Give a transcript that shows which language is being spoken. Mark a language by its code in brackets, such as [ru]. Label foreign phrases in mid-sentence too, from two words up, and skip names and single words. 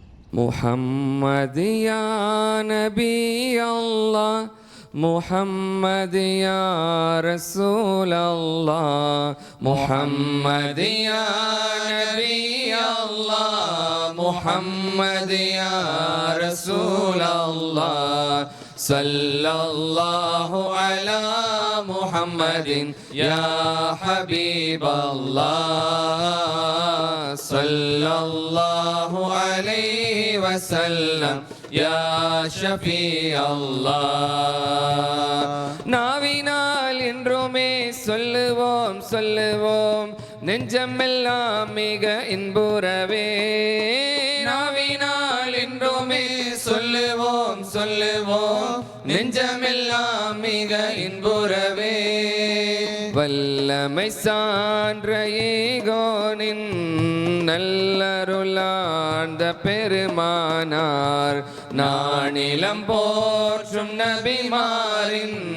[ar] محمد يا نبي الله محمد يا رسول الله محمد يا نبي الله محمد يا رسول الله صلى الله على محمد يا حبيب الله صلى الله عليه وسلم يا شفيع [ta] الله நாவினால் என்றுமே சொல்லுவோம் சொல்லுவோம் நெஞ்சமெல்லாம் மிக இன்புறவே நாவினால் என்றுமே சொல்லுவோம் சொல்லுவோம் நெஞ்சமெல்லாம் மிக இன்புறவே வல்லமை சான்ற ஏகோனின் நல்லருளார்ந்த பெருமானார் நானிலம் போற்றும் நபிமாரின்